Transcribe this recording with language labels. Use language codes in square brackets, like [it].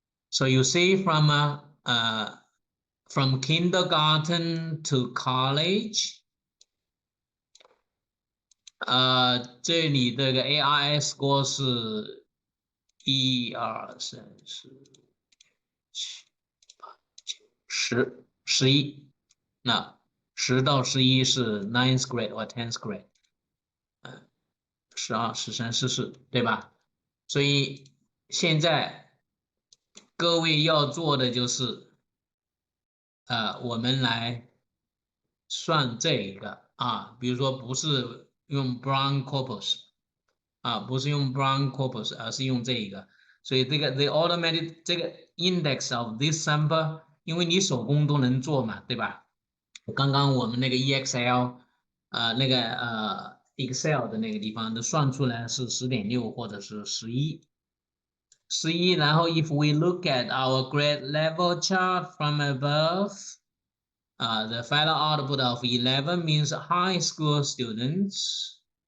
[en] So you see from kindergarten to college, [zh] 这里这个 ARI score 是1、2、3、4、7、8、9、10、11，那10到11是 9th grade 或 10th grade， 12、13、14，对吧？所以现在各位要做的就是，我们来算这个啊，比如说不是用 Brown corpus 啊，不是用 Brown corpus， 而是用这一个，所以这个 the automatic 这个 [en] index of this number， [zh] 因为你手工都能做嘛，对吧？刚刚我们那个 EXL， 那个Excel 的那个地方都算出来是 10.6 或者是11，然后 [en] if we look at our grade level chart from above, the final output of 11 means high school students.